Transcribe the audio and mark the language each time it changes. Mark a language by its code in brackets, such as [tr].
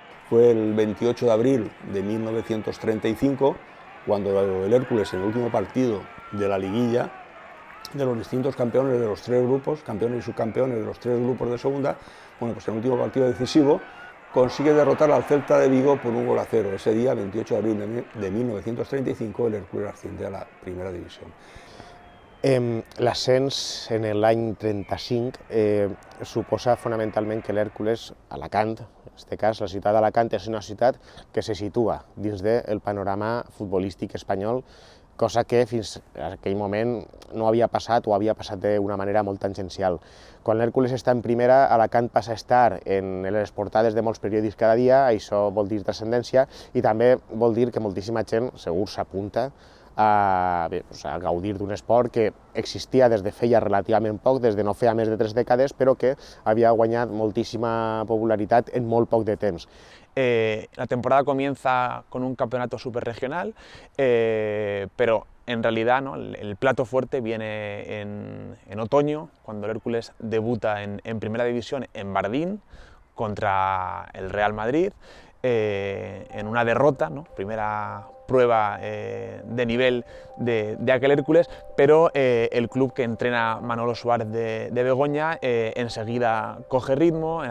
[es] Fue el 28 de abril de 1935 cuando el Hércules, en el último partido de la liguilla, de los distintos campeones de los tres grupos, campeones y subcampeones de los tres grupos de segunda, bueno, pues en el último partido decisivo consigue derrotar al Celta de Vigo por 1-0. Ese día, 28 de abril de 1935, el Hércules asciende a la primera división. [ca] L'ascens en l'any 35 suposa fonamentalment que l'Hèrcules, Alacant, en aquest cas la ciutat d'Alacant, és una ciutat que se situa dins del panorama futbolístic espanyol, cosa que fins a aquell moment no havia passat o havia passat d'una manera molt tangencial. Quan l'Hèrcules està en primera, Alacant passa a estar en les portades de molts periòdics cada dia, això vol dir transcendència i també vol dir que moltíssima gent segur s'apunta a gaudir d'un esport que existia des de feia relativament poc, des de no feia més de 3 dècades, però que havia guanyat moltíssima popularitat en molt poc de temps. [es] La temporada comienza con un campeonato superregional, pero en realidad, ¿no?, el plato fuerte viene en otoño, cuando el Hércules debuta en primera división en Bardín contra el Real Madrid, en una derrota, ¿no?, primera prueba de nivel de aquel Hércules, pero el club que entrena Manolo Suárez de Begoña enseguida coge ritmo.